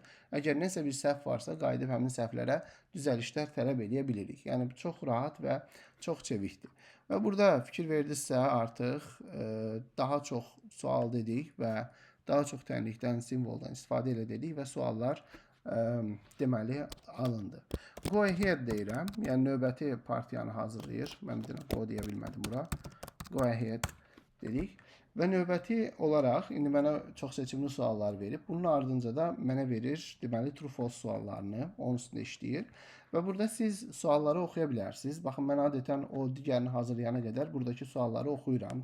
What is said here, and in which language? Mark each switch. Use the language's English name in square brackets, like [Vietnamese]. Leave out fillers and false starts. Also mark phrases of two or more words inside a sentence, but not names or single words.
[Azerbaijani] Əgər nəsə bir səhv varsa, qayıdıb həmin səhvlərə düzəlişlər tələb edə bilirik. Yəni çox rahat və çox çevikdir. Və burada fikir verdinizsə, artıq daha çox sual dedik və daha çox tənlikdən, simvoldan istifadə dedik və suallar deməli alındı. [English] Go ahead deyirəm. [Azerbaijani] Yəni növbəti partiyanı hazırlayır. Mən bir dənə go deyə bilmədim bura. [English] Go ahead dedik. [Azerbaijani] Və növbəti olaraq indi mənə çox seçimli suallar verib. Bunun ardınca da mənə verir, deməli [English] true false [Azerbaijani] suallarını, onun üstündə işləyir. Və burada siz sualları oxuya bilərsiniz. Baxın, mən adətən o digərini hazırlayana qədər buradakı sualları oxuyuram.